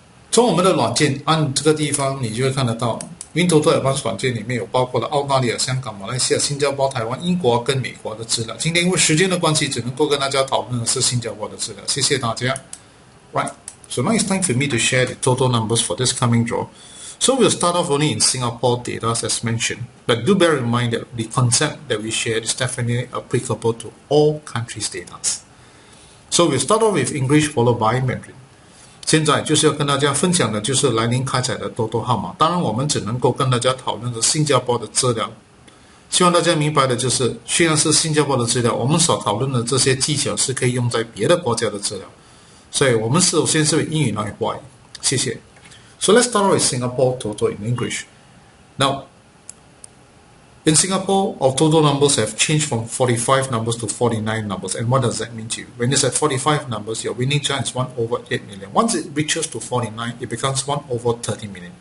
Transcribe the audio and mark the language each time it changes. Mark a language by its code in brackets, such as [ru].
[zh] 从我们的软件按这个地方，你就会看得到WinToto Advance 软件里面有包括了澳大利亚、香港、马来西亚、新加坡、台湾、英国跟美国的资料。今天因为时间的关系，只能够跟大家讨论的是新加坡的资料。谢谢大家。 [en] Right. So now it's time for me to share the total numbers for this coming draw. So we'll start off only in Singapore data as mentioned, but do bear in mind that the concept that we shared is definitely applicable to all countries' data. So we'll start off with English followed by Mandarin. [zh] 现在就是要跟大家分享的就是来临开彩的多多号码，当然我们只能够跟大家讨论的新加坡的资料。希望大家明白的就是，虽然是新加坡的资料，我们所讨论的这些技巧是可以用在别的国家的资料。所以我们首先是英语来话，谢谢。 [en] So let's start with Singapore total in English. Now, in Singapore, our total numbers have changed from 45 numbers to 49 numbers. And what does that mean to you? When it's at 45 numbers, your winning chance is 1 over 8 million. Once it reaches to 49, it becomes 1 over 30 million.